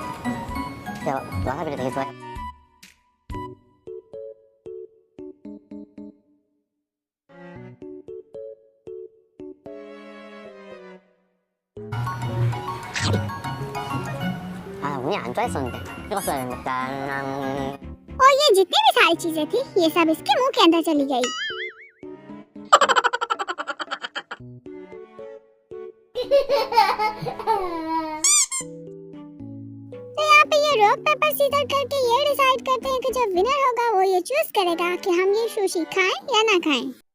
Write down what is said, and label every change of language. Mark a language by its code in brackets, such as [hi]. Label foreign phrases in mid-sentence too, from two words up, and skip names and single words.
[ko] 제가 와사비를 되게 좋아해요. 운이 안 좋아했었는데 찍었어야 했는데 짠. [hi] और ये जितनी भी सारी चीजें थी ये सब इसके मुंह के अंदर चली गई। तो यहाँ पे ये [en] rock paper scissor [hi] करके ये डिसाइड करते हैं कि जो विनर होगा वो ये चूज करेगा कि हम ये सुशी खाएं या ना खाएं।